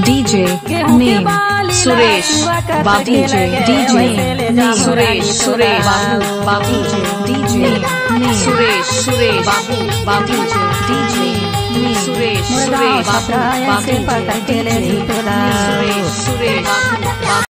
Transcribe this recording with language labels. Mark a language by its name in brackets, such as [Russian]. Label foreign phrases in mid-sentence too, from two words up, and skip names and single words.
[English] DJ name Suresh Babu DJ name Suresh Babu DJ name Suresh Babu DJ name Suresh [Hindi] मुर्गा पकड़ा ऐसे पकड़ के ले झूला मुर्गा